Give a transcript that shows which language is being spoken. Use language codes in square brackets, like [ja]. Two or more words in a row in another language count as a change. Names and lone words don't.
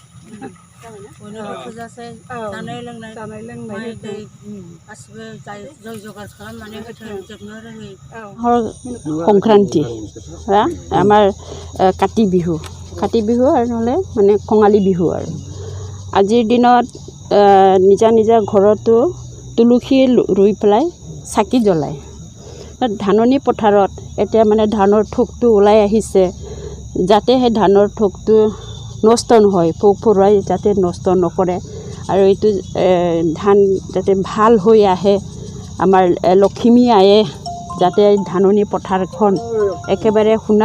[brx] जानाय लोंनाय दै गासिबो जय जगार खालामनानै होथों जोबनो रोङै [as] সংক্ৰান্তি আমাৰ কাতি বিহু আৰু নহ'লে মানে কঙালী বিহু আৰু আজিৰ দিনত নিজা নিজা ঘৰতো তুলসী ৰুই পেলাই চাকি জ্বলায় ধাননি পথাৰত এতিয়া মানে ধানৰ ঠোকটো ওলাই আহিছে যাতে সেই ধানৰ ঠোকটো নষ্ট নহয় পোক পৰুৱাই যাতে নষ্ট নকৰে আৰু এইটো ধান যাতে ভাল হৈ আহে আমাৰ লখিমী আয়ে যাতে ধাননি পথাৰখন একেবাৰে